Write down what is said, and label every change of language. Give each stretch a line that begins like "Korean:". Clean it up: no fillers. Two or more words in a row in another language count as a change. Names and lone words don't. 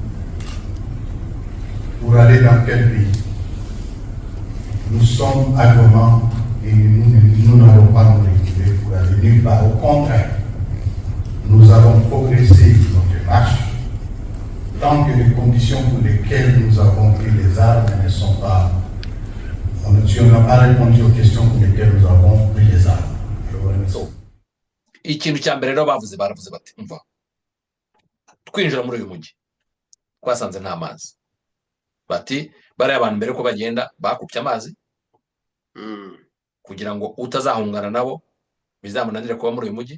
French: Pour aller dans quel pays? Nous sommes à Goma et nous n'allons pas nous retirer pour aller nulle part. Au contraire, nous allons progresser notre marche tant que les conditions pour lesquelles nous avons pris les armes ne sont pas. Si on n'a pas répondu aux questions pour lesquelles nous avons pris les armes.
Kinyarwanda: ikintu cya mbere rero baravuze bati umva twinjira muri uyu mujyi twasanze nta mazi bati bariya abantu mbere ko bagenda bakupye amazi kugira ngo utazahungana nabo bizamunanire kuba muri uyu mujyi